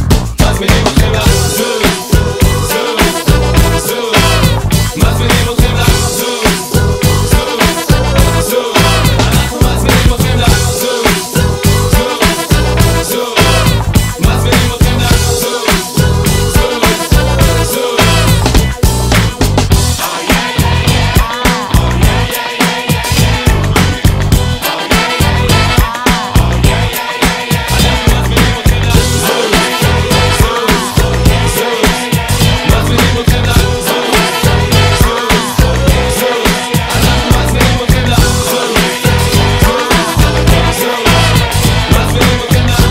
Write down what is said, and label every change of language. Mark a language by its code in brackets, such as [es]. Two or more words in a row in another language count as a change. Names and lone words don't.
[he] מזמינים אתכם לזוז, זוז, זוז, מזמינים אתכם לזוז, זוז, זוז, אנחנו מזמינים אתכם לזוז, זוז, זוז, מזמינים אתכם לזוז, זוז, זוז. [en] Oh yeah yeah yeah, oh yeah yeah yeah yeah, oh yeah yeah yeah, oh yeah yeah yeah yeah, [he] אנחנו מזמינים אתכם לזוז, מזמינים אתכם לזוז, זוז, אנחנו מזמינים אתכם לזוז, מזמינים אתכם